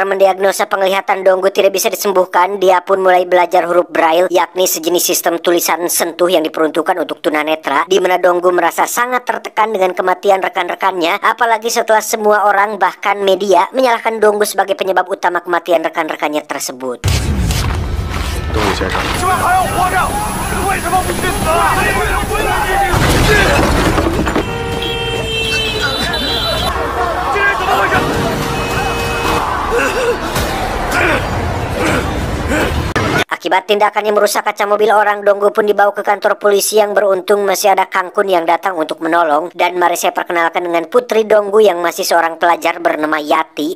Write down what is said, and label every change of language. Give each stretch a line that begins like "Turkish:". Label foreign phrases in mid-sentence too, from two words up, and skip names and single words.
Indonesian: mendiagnosa penglihatan Donggu tidak bisa disembuhkan, dia pun mulai belajar huruf Braille, yakni sejenis sistem tulisan sentuh yang diperuntukkan untuk tunanetra, di mana Donggu merasa sangat tertekan dengan kematian rekan-rekannya, apalagi setelah semua orang bahkan media menyalahkan Donggu sebagai penyebab utama kematian rekan-rekannya tersebut.
Chinese: 东武先生，这还要活着？为什么不去死啊？这人怎么回事？
Indonesian: Akibat tindakannya merusak kaca mobil orang, Donggu pun dibawa ke kantor polisi yang beruntung masih ada Kang Kun yang datang untuk menolong. Dan mari saya perkenalkan dengan putri Donggu yang masih seorang pelajar bernama Yati.